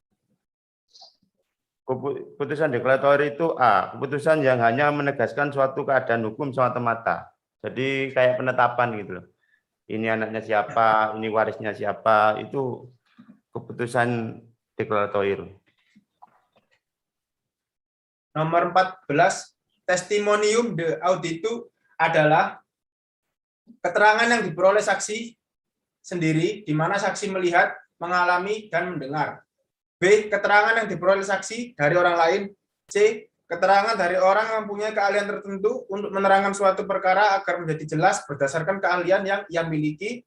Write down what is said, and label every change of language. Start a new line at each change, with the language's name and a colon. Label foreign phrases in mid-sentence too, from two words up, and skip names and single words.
Indonesian: Putusan deklarator itu A, keputusan yang hanya menegaskan suatu keadaan hukum semata-mata. Jadi kayak penetapan gitu loh. Ini anaknya siapa, ini warisnya siapa, itu keputusan deklarator. Nomor 14,
Latin: testimonium de auditu
Indonesian: adalah keterangan yang diperoleh saksi sendiri, di mana saksi melihat, mengalami, dan mendengar. B. Keterangan yang diperoleh saksi dari orang lain. C. Keterangan dari orang yang mempunyai keahlian tertentu untuk menerangkan suatu perkara agar menjadi jelas berdasarkan keahlian yang ia miliki.